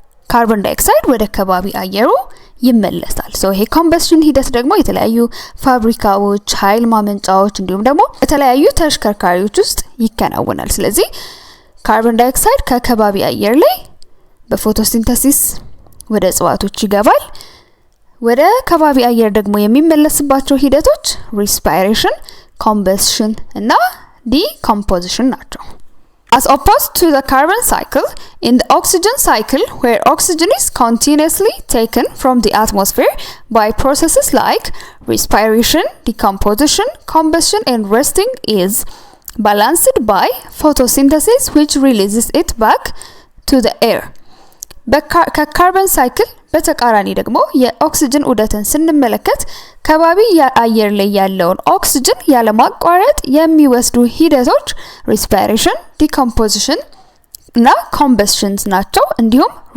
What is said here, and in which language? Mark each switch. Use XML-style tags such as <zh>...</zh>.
<am>ካርበን ዳይኦክሳይድ ወደ ከባቢ አየሩ ይመለሳል። ይሄ ኮምበስሽን ሂደት ደግሞ የተለያዩ ፋብሪካዎች፣ ኃይል ማመንጫዎች እንዲሁም ደግሞ የተለያዩ ተሽከርካሪዎች ውስጥ ይከናወናል። ስለዚህ ካርበን ዳይኦክሳይድ ከከባቢ አየር ላይ በፎቶሲንተሲስ ወደ እጽዋቶች ይገባል። ወደ ከባቢ አየር ደግሞ የሚመለስባቸው ሂደቶች respiration, combustion እና decomposition ናቸው.</am> <en>As opposed to the carbon cycle, in the oxygen cycle, where oxygen is continuously taken from the atmosphere by processes like respiration, decomposition, combustion and resting, is balanced by photosynthesis, which releases it back to the air.</en> <am>ከካርበን ሳይክል በተቃራኒ ደግሞ የኦክሲጅን ዑደትን ስንመለከት ከባቢ አየር ላይ ያለውን ኦክሲጅን ያለማቋረጥ የሚወስዱ ሂደቶች respiration, decomposition እና combustion ናቸው። እንዲሁም</am>